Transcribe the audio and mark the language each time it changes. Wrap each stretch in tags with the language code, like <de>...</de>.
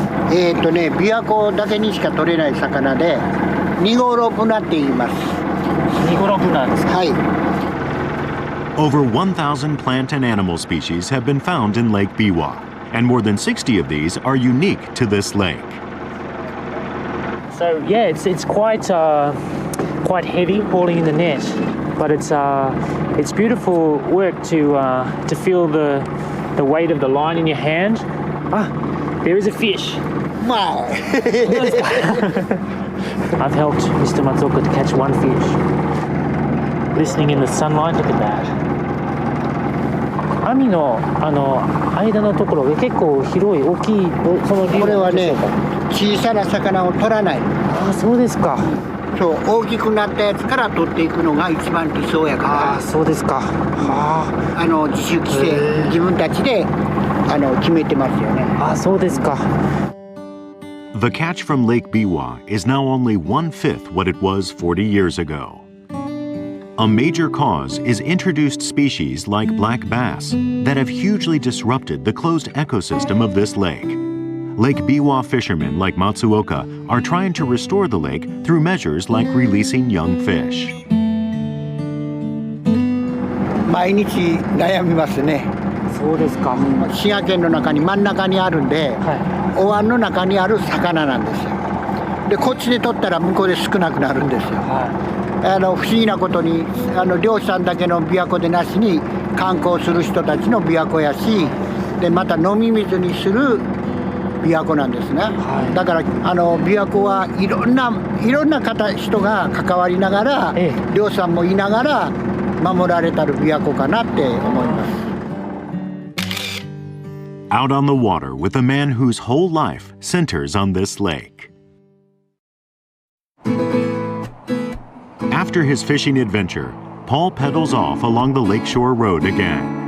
<ja>琵琶湖だけにしか取れない魚で、ニゴロブナって言います。ニゴロブナですか？はい。</ja> <en>Over 1,000 plant and animal species have been found in Lake Biwa, and more than 60 of these are unique to this lake. So yeah, it's quite heavy hauling in the net, but it's beautiful work to feel the weight of the line in your hand. There is a fish. Wow. I've helped Mr. Matsuoka to catch one fish. Listening in the sunlight, look at that.</en> <ja>網の間のところが結構広い大きいその理由これはね小さな魚を取らない。そうですか。そう大きくなったやつから取っていくのが一番理想やから。あ、そうですか。自主規制自分たちで決めてますよね。あ、そうですか。</ja> <en>The catch from Lake Biwa is now only 1/5 what it was 40 years ago. A major cause is introduced species like black bass that have hugely disrupted the closed ecosystem of this lake. Lake Biwa fishermen like Matsuoka are trying to restore the lake through measures like releasing young fish.</en> <ja>毎日悩みますね。そうですか。滋賀県の中に真ん中にあるんで、お湾の中にある魚なんですよ。でこっちで取ったら向こうで少なくなるんですよ。不思議なことに漁師さんだけの琵琶湖でなしに観光する人たちの琵琶湖やし、でまた飲み水にする琵琶湖なんですね。だから琵琶湖はいろんな人が関わりながら、漁師さんもいながら守られたる琵琶湖かなって思います。</ja> <en>Out on the water with a man whose whole life centers on this lake. After his fishing adventure, Paul pedals off along the lakeshore road again.</en>